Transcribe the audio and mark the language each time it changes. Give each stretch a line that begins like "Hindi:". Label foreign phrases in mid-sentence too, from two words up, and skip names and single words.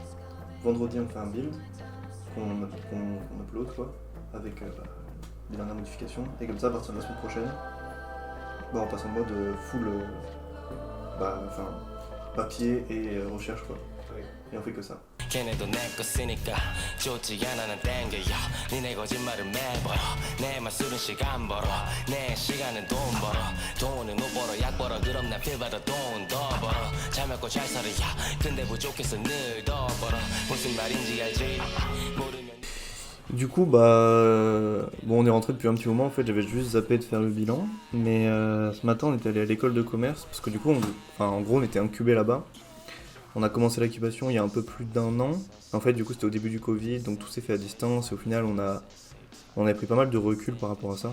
French: Vendredi, on fait un build qu'on upload quoi, avec les dernières modifications. Et comme ça, à partir de la semaine prochaine, on passe en mode full papier et recherche quoi. Oui. Et on fait que ça.
Korean: 걔네도 내 거 쓰니까 좋지 않아 난 땡겨요 니네 거짓말을 매버려 내 맛술은 시간 벌어 내 시간은 돈 벌어 돈은 못 벌어 약 벌어 그럼 나 필 받아 돈 더 벌어 잘 먹고 잘 살아야 근데 부족해서 늘 더 벌어 무슨 말인지 알지 모르면
French: Du coup, bon, on est rentré depuis un petit moment. En fait, j'avais juste zappé de faire le bilan. Mais ce matin, on est allé à l'école de commerce parce que du coup, en gros, on était incubé là-bas. On a commencé l'incubation il y a un peu plus d'1 an. En fait, du coup, c'était au début du Covid, donc tout s'est fait à distance. Et au final, on a pris pas mal de recul par rapport à ça.